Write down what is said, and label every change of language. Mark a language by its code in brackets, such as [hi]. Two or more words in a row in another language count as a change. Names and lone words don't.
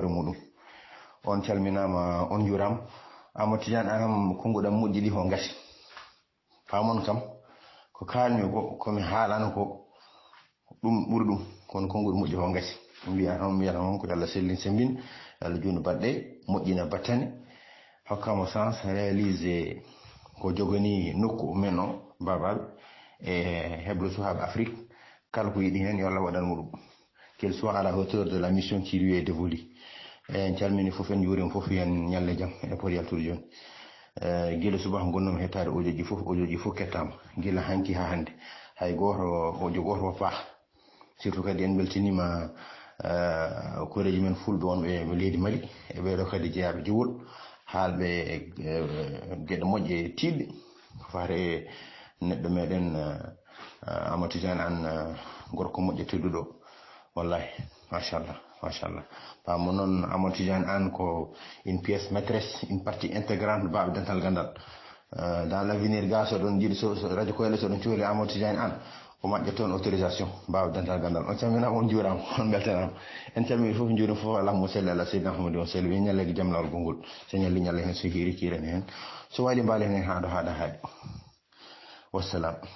[ff] muɗum on calminama on juurama Amadou Tidiane anam konguɗam moƴƴi ɗi ko gasi famon kam ko kalmi ko komi haalano ko ɗum ɓuri ɗum kono konguɗo moƴƴi ko gasi mbiyata on ko Allah sellin sembin Allah juutno baɗɗe moƴƴina battane hokkamo [fr] sens réalisé [ff] ko jogani nokku men o babal e heɓre suhaɓe Afrique kala ko yiɗi hen yo Allah waɗan muɗum [fr] qu'elle soit à la hauteur de la mission qui lui est dévolue [ff] en calmini fof en juurima fof yen ñalle jaam e pot yaltude joni guila subaka gonnomi hettade audio ji fof kettama guila hanki ha hande hay goto hojo goto faa surtout kadi en beltinima koreji men fulɓe wonɓe leydi Mali e ɓeɗo kadi jeeyaɓe jiwol haalɓe gueɗe moƴƴe tiɗɗe ko fate neɗɗo meɗen Amadou Tidiane Anne gorko moƴƴo tedduɗo [ar] wallahi machallah [ff] pamo noon Amadou Tidiane Anne ko [fr] une pièce maîtresse une partie [ff] intégrante baɓe dental gandal [fr] dans l'avenir [ff] ga soɗon jiiɗi radio Koyle soɗon cuhli Amadou Tidiane Anne ko maƴƴa toon autorisation baɓe dental gandal on calminama on juurama on beltanama en calmini foof juuri foof [ar] allahumma salli ala seydina Muhammadin wa sallim [ff] wi ñallegi jaam lawol gongol so ñalli ñalla hen so hiiri kiren hen so waali mbaali hen haɗo haɗa haaɗi wassalam.